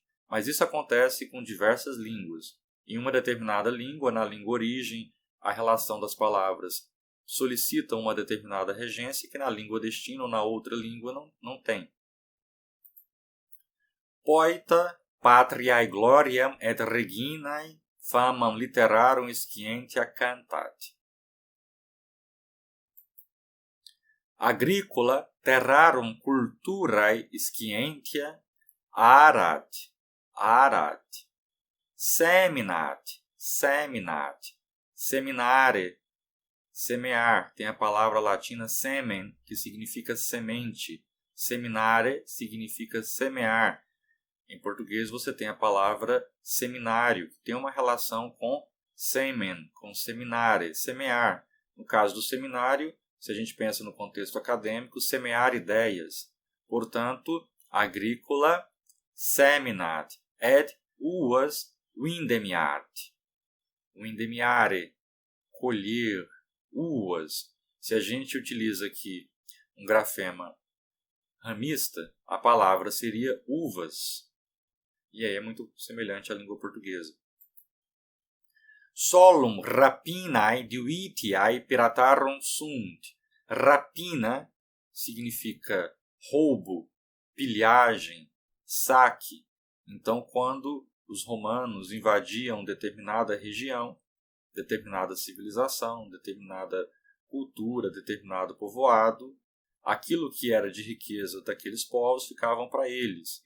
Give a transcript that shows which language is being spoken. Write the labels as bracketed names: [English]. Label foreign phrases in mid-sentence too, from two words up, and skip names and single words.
[Portuguese] Mas isso acontece com diversas línguas. Em uma determinada língua, na língua origem, a relação das palavras solicita uma determinada regência que na língua destino ou na outra língua não tem. [Latin] Poeta patriae gloriam et reginae famam literarum scientia cantat. Agricola terrarum culturae scientia arat. Seminat. Seminare. [Portuguese] Semear. Tem a palavra latina semen, que significa semente. Seminare significa semear. Em português você tem a palavra seminário, que tem uma relação com semen, com seminare, semear. No caso do seminário, se a gente pensa no contexto acadêmico, semear ideias. [Latin] Portanto, agrícola seminat, ed uas vindemiart. Vindemiare, [Portuguese] colher, uvas. Se a gente utiliza aqui um grafema ramista, a palavra seria uvas. E aí é muito semelhante à língua portuguesa. [Latin] Solum rapinae divitiae piratarum sunt. [Portuguese] Rapina significa roubo, pilhagem, saque. Então, quando os romanos invadiam determinada região, determinada civilização, determinada cultura, determinado povoado, aquilo que era de riqueza daqueles povos ficavam para eles.